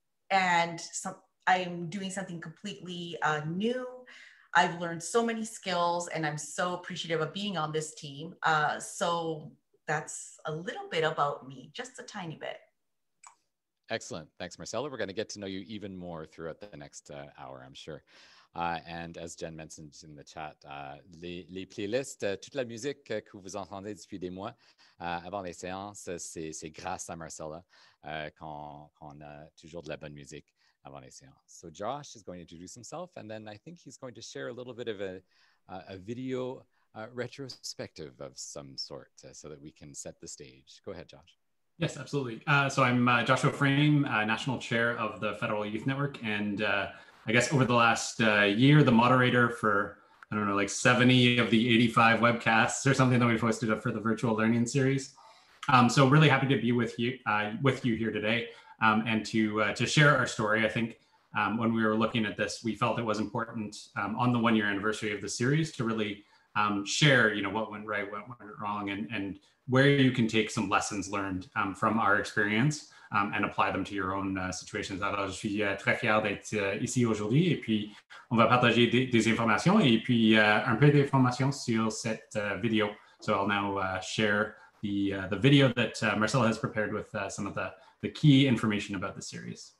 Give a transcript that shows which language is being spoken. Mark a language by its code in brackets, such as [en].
[en] I'm doing something completely new. I've learned so many skills and I'm so appreciative of being on this team. So that's a little bit about me, just a tiny bit. Excellent. Thanks, Marcella. We're going to get to know you even more throughout the next hour, I'm sure. And as Jen mentioned in the chat, [fr] les playlists, toute la musique que vous entendez depuis des mois avant les séances, c'est grâce à Marcella qu'on a toujours de la bonne musique avant les séances. [en] So Josh is going to introduce himself, and then I think he's going to share a little bit of a video retrospective of some sort so that we can set the stage. Go ahead, Josh. Yes, absolutely. So I'm Joshua Frame, National Chair of the Federal Youth Network, and I guess over the last year, the moderator for, I don't know, like 70 of the 85 webcasts or something that we posted up for the virtual learning series. So really happy to be with you here today and to share our story. I think when we were looking at this, we felt it was important on the 1-year anniversary of the series to really share, what went right, what went wrong, and where you can take some lessons learned from our experience and apply them to your own situations. [fr] Alors, je suis très fier d'être ici aujourd'hui et puis on va partager des informations et puis un peu d'informations sur cette vidéo. [en] So I'll now share the video that Marcella has prepared with some of the key information about the series.